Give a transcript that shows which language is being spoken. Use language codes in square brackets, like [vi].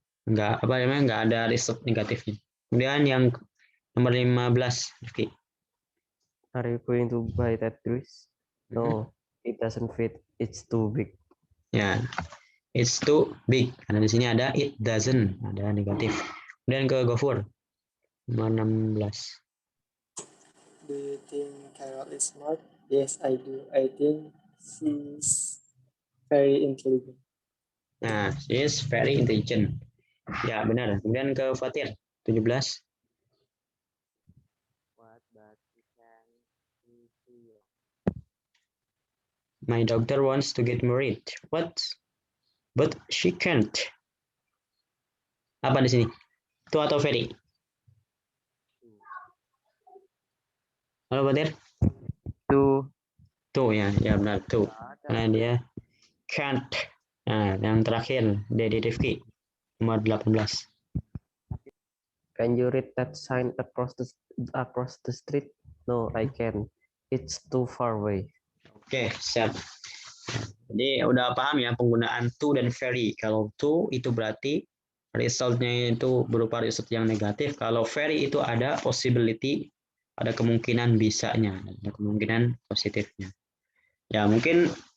[id] Enggak ada result negatifnya. Kemudian yang nomor 15, Rifki. [en] Are you going to buy that dress? No, it doesn't fit. It's too big. [id] Ya, [en] it's too big. [id] Karena di sini ada [en] it doesn't, [id] ada negatif. Kemudian ke Gofur. Nomor 16. [en] Do you think Carol is smart? Yes, I do. I think she's very intelligent. Nah, she is very intelligent. [id] Ya, benar. Kemudian ke Fatir, 17. [en] What, but you can see. My daughter wants to get married. What? But she can't. [id] Apa di sini? To atau very? Halo Fatir? To ya benar to. Karena dia can't. Nah, yang terakhir dari Rifki nomor 18. [en] Can you read that sign across the street? No, I can't. It's too far away. [id] Oke, siap. Jadi udah paham ya penggunaan to dan very. Kalau to itu berarti resultnya itu berupa result yang negatif. Kalau very itu ada possibility, ada kemungkinan bisanya, ada kemungkinan positifnya. Ya mungkin